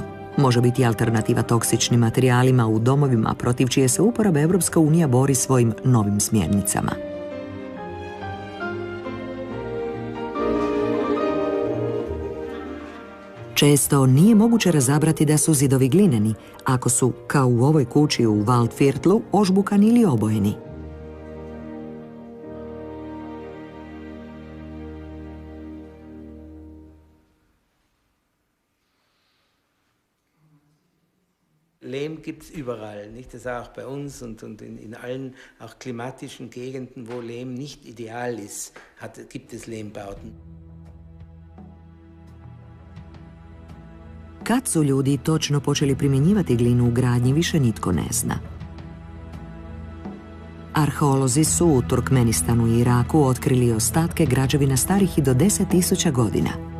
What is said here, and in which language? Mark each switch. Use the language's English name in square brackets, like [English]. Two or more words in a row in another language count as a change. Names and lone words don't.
[Croatian] Može biti alternativa toksičnim materijalima u domovima protiv čije se uporabe Evropska unija bori svojim novim smjernicama. Često nije moguće razabrati da su zidovi glineni, ako su, kao u ovoj kući u Waldviertlu, ožbukani ili obojeni. [German] Lehm gibt es überall, nicht? Das ist auch bei uns und in allen auch klimatischen Gegenden, wo Lehm nicht ideal ist, gibt es Lehmbauten. [Croatian] Kad su ljudi točno počeli primjenjivati glinu u gradnji, više nitko ne zna. Arheolozi su u Turkmenistanu i Iraku otkrili ostatke građevina starih i do 10.000 godina.